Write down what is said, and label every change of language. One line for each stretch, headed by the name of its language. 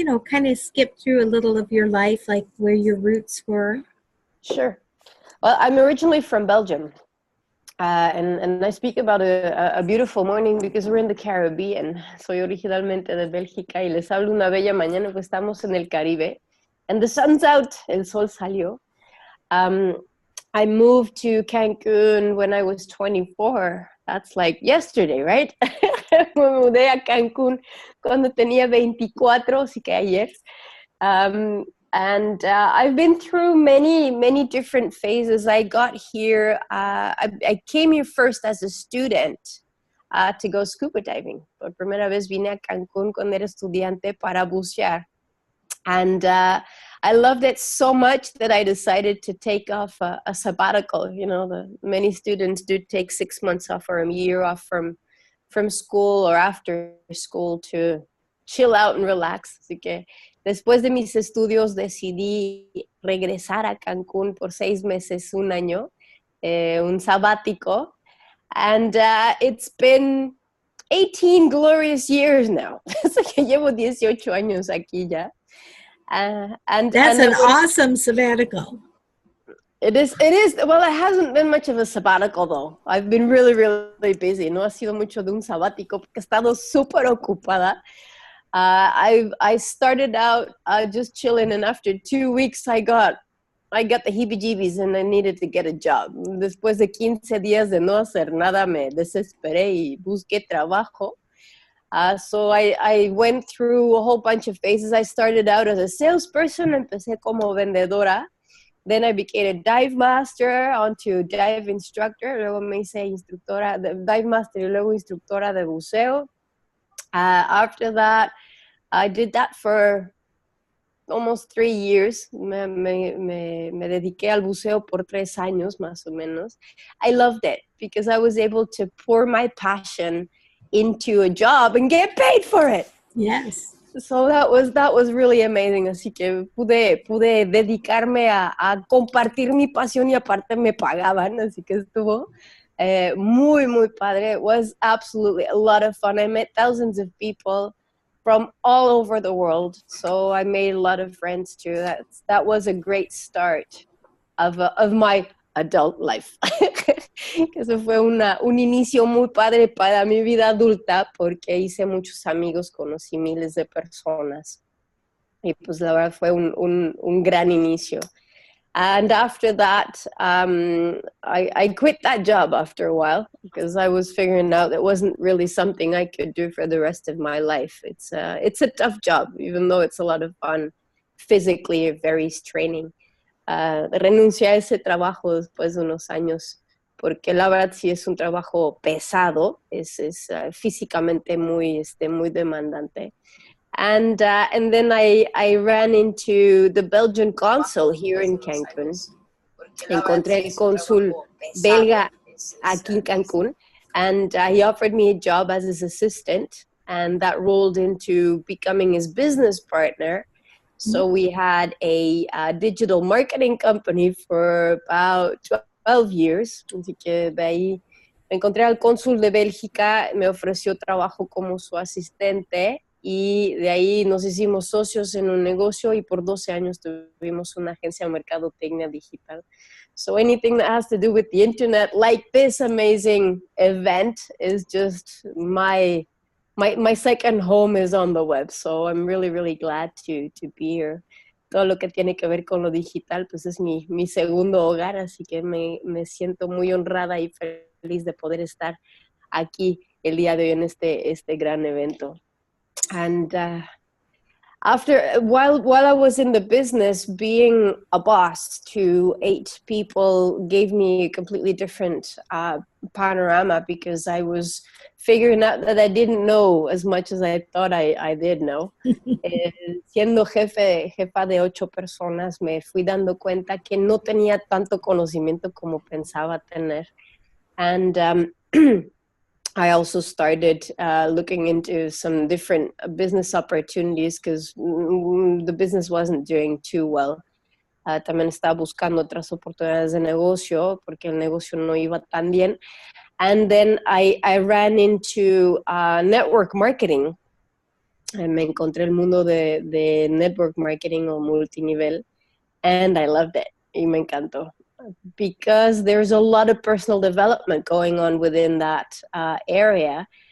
English: kind of skip through a little of your life, like where your roots were? Sure. Well, I'm originally from Belgium. And I speak about a beautiful morning because we're in the Caribbean.
Spanish: Soy originalmente de Bélgica y les hablo una bella mañana porque estamos en el Caribe.
English: And the sun's out,
Spanish: el sol salió.
English: I moved to Cancun when I was 24. That's like yesterday, right?
Spanish: Me mudé a Cancún cuando tenía 24, así que ayer.
English: And I've been through many different phases. I got here, I came here first as a student to go scuba diving.
Spanish: Por primera vez vine a Cancún cuando era estudiante para bucear.
English: And I loved it so much that I decided to take off a sabbatical. Many students do take 6 months off or a year off from school or after school to chill out and relax.
Spanish: Así que después de mis estudios decidí regresar a Cancún por 6 meses, un año, un sabático.
English: And it's been 18 glorious years now.
Spanish: Así que llevo 18 años aquí ya.
English: That's an awesome sabbatical. It is. Well, it hasn't been much of a sabbatical though. I've been really busy.
Spanish: No ha sido mucho de un sabático porque he estado súper ocupada.
English: I started out just chilling, and after 2 weeks, I got the heebie-jeebies, and I needed to get a job.
Spanish: Después de 15 días de no hacer nada, me desesperé y busqué trabajo.
English: So I went through a whole bunch of phases. I started out as a salesperson,
Spanish: empecé como vendedora.
English: Then I became a dive master, onto dive instructor.
Spanish: Luego me hice instructora de dive master y luego instructora de buceo.
English: After that, I did that for almost 3 years.
Spanish: Me dediqué al buceo por 3 años, más o menos.
English: I loved it because I was able to pour my passion into a job and get paid for it. Yes. So that was really amazing.
Spanish: Así que pude dedicarme a compartir mi pasión y aparte me pagaban. Así que estuvo muy padre.
English: It was absolutely a lot of fun. I met thousands of people from all over the world. So I made a lot of friends too. That was a great start of my adult life.
Spanish: Eso fue un inicio muy padre para mi vida adulta porque hice muchos amigos, conocí miles de personas y pues la verdad fue un gran inicio.
English: And after that, I quit that job after a while because I was figuring out that wasn't really something I could do for the rest of my life. It's a tough job, even though it's a lot of fun, physically very straining.
Spanish: Renuncié a ese trabajo después de unos años porque la verdad sí es un trabajo pesado, es físicamente muy demandante.
English: And then I ran into the Belgian consul here in Cancun.
Spanish: Encontré el cónsul belga aquí en Cancun,
English: and he offered me a job as his assistant, and that rolled into becoming his business partner. So we had a digital marketing company for about 12 years.
Spanish: Así que de ahí encontré al cónsul de Bélgica, me ofreció trabajo como su asistente y de ahí nos hicimos socios en un negocio y por 12 años tuvimos una agencia de mercadotecnia digital.
English: So anything that has to do with the internet, like this amazing event, is just my second home is on the web. So I'm really glad to be here.
Spanish: Todo lo que tiene que ver con lo digital, pues es mi segundo hogar, así que me siento muy honrada y feliz de poder estar aquí el día de hoy en este gran evento.
English: And while I was in the business, being a boss to 8 people gave me a completely different panorama because I was figuring out that I didn't know as much as I thought I did know.
Spanish: Siendo jefa de 8 personas, me fui dando cuenta que no tenía tanto conocimiento como pensaba tener.
English: And I also started looking into some different business opportunities because the business wasn't doing too well.
Spanish: También estaba buscando otras oportunidades de negocio porque el negocio no iba tan bien.
English: And then I ran into network marketing.
Spanish: Me encontré el mundo de network marketing o multinivel,
English: and I loved it.
Spanish: Y me encantó.
English: Because there's a lot of personal development going on within that area.